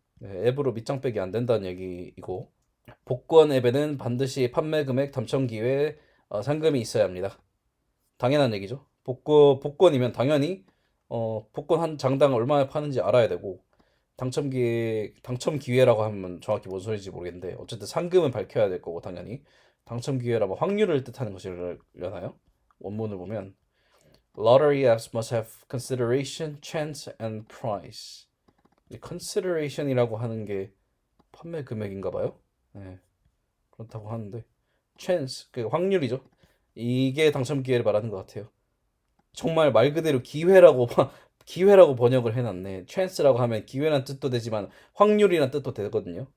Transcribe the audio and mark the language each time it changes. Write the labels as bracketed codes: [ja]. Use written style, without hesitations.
[ko] 네, 앱으로 밑장 빼기 안 된다는 얘기이고 복권 앱에는 반드시 판매 금액, 당첨 기회, 상금이 있어야 합니다. 당연한 얘기죠. 복권이면 당연히 복권 한 장당 얼마에 파는지 알아야 되고 당첨 기회라고 하면 정확히 뭔 소리인지 모르겠는데 어쨌든 상금은 밝혀야 될 거고 당연히 당첨 기회라면 확률을 뜻하는 것이려나요? 원문을 보면 [en] Lottery apps must have consideration, chance, and price. [ko] 이 consideration이라고 하는 게 판매 금액인가 봐요. 네, 그렇다고 하는데 chance 그 확률이죠. 이게 당첨 기회를 말하는 것 같아요. 정말 말 그대로 기회라고 번역을 해놨네. chance라고 하면 기회란 뜻도 되지만 확률이란 뜻도 되거든요.